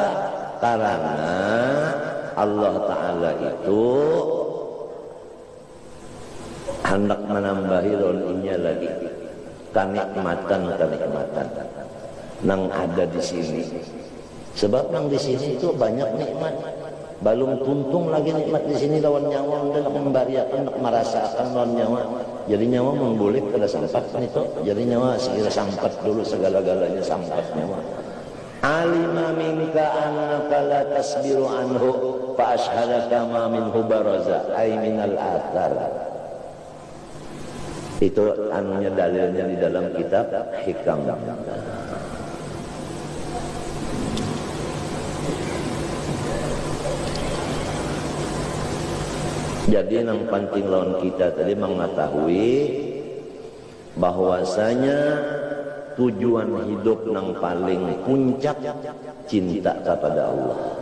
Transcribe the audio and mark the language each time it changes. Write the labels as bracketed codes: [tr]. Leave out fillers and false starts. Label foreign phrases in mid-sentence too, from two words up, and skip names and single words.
[bjn] Karena [ar] الله تعالى [bjn] itu hendak menambahi inya lagi kenikmatan nang ada di sini. Sebab nang di sini itu banyak nikmat. Balum tuntung lagi nikmat di sini lawan nyawa, hendak membariakan, hendak merasakan lawan nyawa. Jadi nyawa membulik kada sampat itu. Jadi nyawa sekira sampat dulu, segala-galanya sampat nyawa. [ar] علم منك أنك لا تصبر عنه فأشهدك ما منه برز أي من الآثار. [bjn] Itu anunya dalilnya di dalam kitab Hikam. [id] Jadi yang penting lawan kita tadi mengetahui bahwasanya tujuan hidup yang paling puncak cinta kepada Allah.